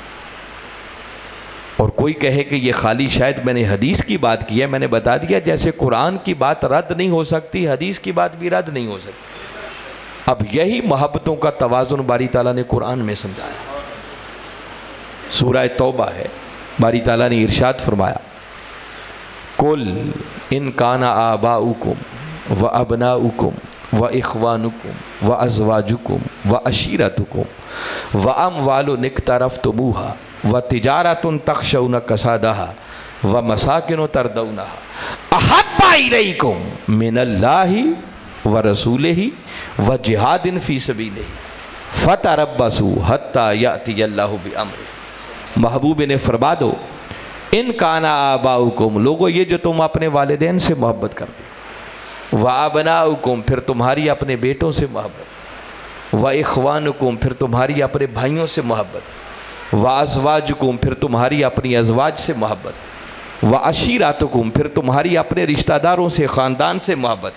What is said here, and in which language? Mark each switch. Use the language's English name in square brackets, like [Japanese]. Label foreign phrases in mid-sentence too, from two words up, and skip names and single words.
[Urdu] اور کوئی کہے کہ یہ خالی شاید میں نے حدیث کی بات کی ہے، میں نے بتا دیا جیسے قرآن کی بات رد نہیں ہو سکتی، حدیث کی بات بھی رد نہیں ہو سکتی۔ اب یہی محبتوں کا توازن باری تعالیٰ نے قرآن میں سمجھایا۔ سورہ توبہ ہے، باری تعالیٰ نے ارشاد فرمایا [Arabic] قل ان کان آباؤکم و ابناؤکم و اخوانکم و ازواجکم و عشیرتکم و اموال اقترفتموها و تجارة تخشون كسادها و مساكن ترضونها أحب إليكم من الله و رسوله و جهاد في سبيله فتربصوا حتى يأتي الله بأمره. [Urdu] محبوب نے فرما دو, [Arabic] إن كان آباؤكم, [Urdu] لوگو یہ جو تم اپنے والدین سے محبت کرتے, [Arabic] و أبناؤكم, [Urdu] پھر تمہاری اپنے بیٹوں سے محبت, [Arabic] و إخوانكم, [Urdu] پھر تمہاری اپنے بھائیوں سے محبت, [Arabic] و أزواجكم, [Urdu] پھر تمہاری اپنی ازواج سے محبت, [Arabic] و عشيرتكم, [Urdu] پھر تمہاری اپنے رشتہ داروں سے، خاندان سے محبت.